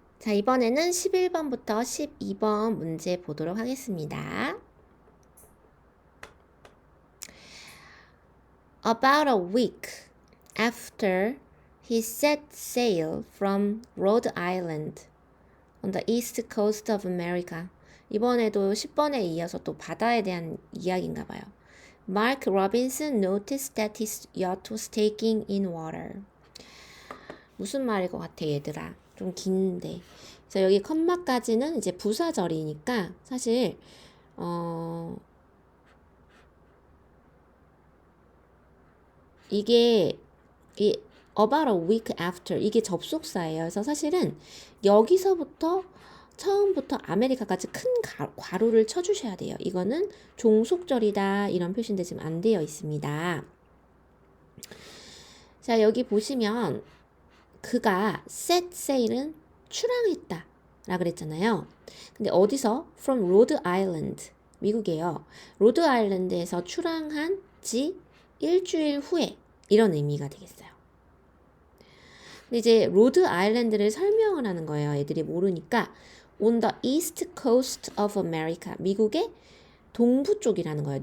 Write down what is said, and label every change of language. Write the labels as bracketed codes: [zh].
[ko] 자, 이번에는 11번부터 12번 문제 보도록 하겠습니다. [en] About a week after he set sail from Rhode Island on the east coast of America. [ko] 이번에도 10번에 이어서 또 바다에 대한 이야기인가 봐요. [en] Mark Robinson noticed that his yacht was taking in water. [ko] 무슨 말일 것 같아, 얘들아? 좀 긴데. 그래서 여기 컴마까지는 이제 부사절이니까 사실 이게 [en] about a week after [ko] 이게 접속사예요. 그래서 사실은 여기서부터 처음부터 아메리카까지 큰 괄호를 쳐주셔야 돼요. 이거는 종속절이다 이런 표시인데 지금 안 되어 있습니다. 자, 여기 보시면 그가 set sail은 출항했다 라 그랬잖아요. 근데 어디서? [en] From Rhode Island, [ko] 미국이에요. 로드 아일랜드에서 출항한 지 일주일 후에 이런 의미가 되겠어요. 근데 이제 로드 아일랜드를 설명을 하는 거예요. 애들이 모르니까 [en] on the east coast of America, [ko] 미국의 동부 쪽이라는 거예요.